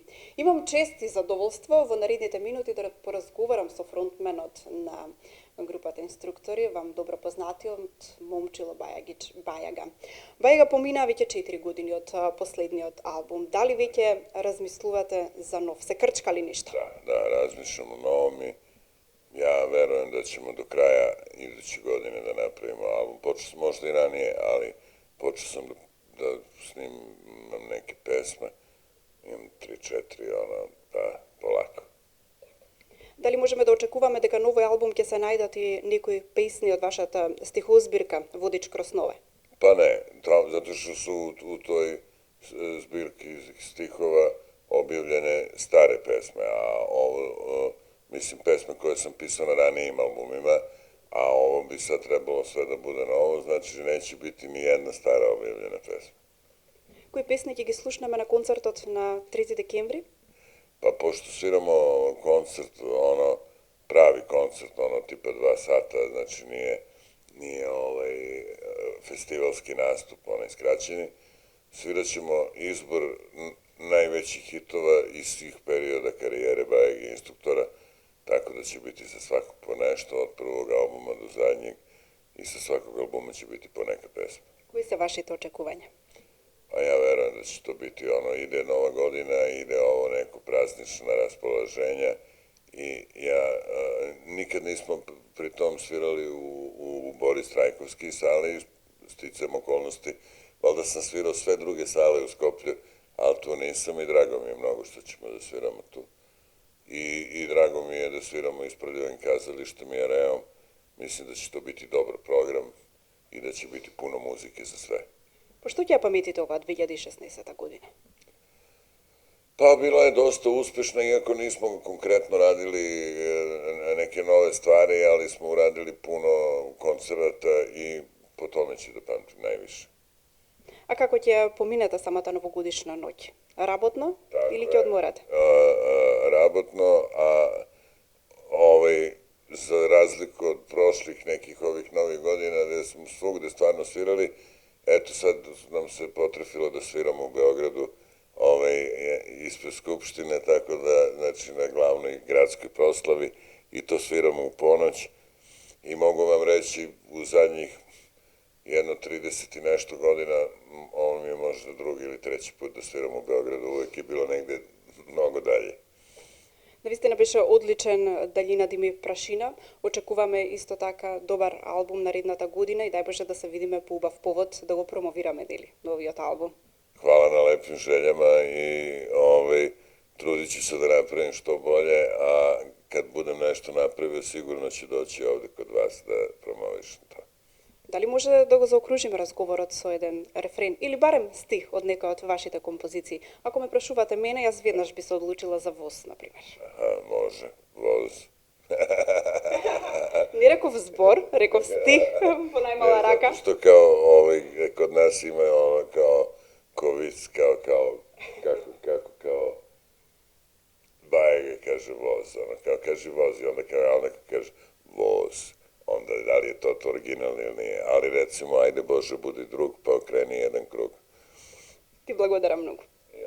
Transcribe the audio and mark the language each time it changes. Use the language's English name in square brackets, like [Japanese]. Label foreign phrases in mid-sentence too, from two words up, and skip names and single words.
[Macedonian] Имам чест и задоволство во наредните минути да поразговарам со фронтменот на групата инструктори, вам добро познатиот Момчило Бајага. Бајага помина веќе 4 години од последниот албум. Дали веќе размислувате за нов? Се крчкали нешто? [Serbian] Da, razmišljamo o novom i ja verujem da ćemo do kraja iduće godine da napravimo album. Počeo sam možda i ranije, ali počeo sam da snimam neke pesme. Imam 3-4, pa polako. [Macedonian] Дали можеме да очекуваме дека новој албум ќе се најдат и некои песни од вашата стихозбирка Водич kroz snove? [Serbian] Pa ne, zato što su u toj zbirki stihova objavljene stare pesme, a ovo, mislim, pesme koje sam pisao na ranijim albumima, a ovo bi sad trebalo sve da bude novo, znači neće biti ni jedna stara objavljena pesma. [Macedonian] Кои песни ќе ги слушнеме на концертот на 3 декември? [Serbian] Pa pošto sviramo koncert, pravi koncert, tipa 2 sata, znači nije festivalski nastup, onaj skraćeni, svirat ćemo izbor najvećih hitova iz svih perioda karijere Bajage instruktora, tako da će biti za svakog po nešto, od prvog albuma do zadnjeg, i sa svakog albuma će biti po neka pesma. [Macedonian] Кои се вашите очекувања? [Serbian] A ja verujem da će to biti ide Nova godina, ide ovo neko praznično raspoloženje i nikad nismo pri tom svirali u Boris Trajkovski sali, sticam okolnosti, valjda sam svirao sve druge sale u Skoplju, ali tu nisam i drago mi je mnogo što ćemo da sviramo tu. I drago mi je da sviramo ispred Prljavim kazalištem i areom, mislim da će to biti dobar program i da će biti puno muzike za sve. [Macedonian] По што ќе ја паметите оваа 2016 година? [Serbian] Pa bila je dosta uspešna, iako nismo konkretno radili neke nove stvari, ali smo uradili puno koncerata i po tome će da pamtim najviše. [Macedonian] А како ќе поминете самата новогодишна ноќ? Работно или ќе одморате? [Serbian] Rabotno, a za razliku od prošlih nekih ovih novih godina gde smo svugde stvarno svirali, eto sad nam se potrefilo da sviramo u Beogradu ispred Skupštine, tako da, znači, na glavnoj gradskoj proslavi, i to sviramo u ponoć. I mogu vam reći, u zadnjih 30 i nešto godina, ovo mi je možda drugi ili treći put da sviramo u Beogradu, uvek je bilo negde mnogo dalje. [Macedonian] Навистина беше одличен Далина Дими Прашина. Очекуваме исто така добар албум наредната година и дај Боже да се видиме по убав повод да го промовираме, дели, новиот албум. [Serbian] Hvala na lepim željama i trudit ću se da napravim što bolje, a kad budem nešto napravio, sigurno ću doći ovde kod vas da promovišem to. [Macedonian] Дали може да го заокружиме разговорот со еден рефрен или барем стих од некоја од вашите композиции? Ако ме прашувате мене, јас веднаш би се одлучила за Воз, например. [Serbian] Može, Voz. [Macedonian] Не реков збор, реков стих по најмала рака. [Serbian] Zato što kao kod nas ima kao kovic, kao Bajage kaže Voz, kao kaže Voz i onda kao neko kaže Voz. Onda da li je to originalno ili nije, ali recimo ajde Bože budi drug pa okreni jedan krug. [Macedonian] Ти благодарам многу.